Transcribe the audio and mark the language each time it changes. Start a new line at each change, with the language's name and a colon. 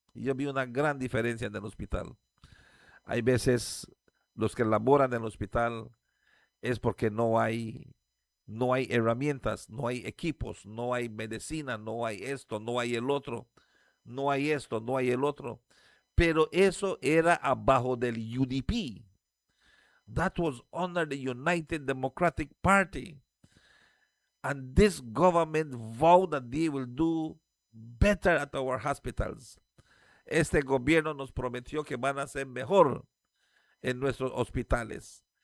Spanish: Yo vi una gran diferencia en el hospital. Hay veces los que laboran en el hospital es porque no hay herramientas, no hay equipos, no hay medicina, no hay esto, no hay el otro, no hay esto, no hay el otro. Pero eso era abajo del UDP.
English: That was under the United Democratic Party. And this government vowed that they will do better at our hospitals.
Spanish: Este gobierno nos prometió que van a ser mejor en nuestros hospitales.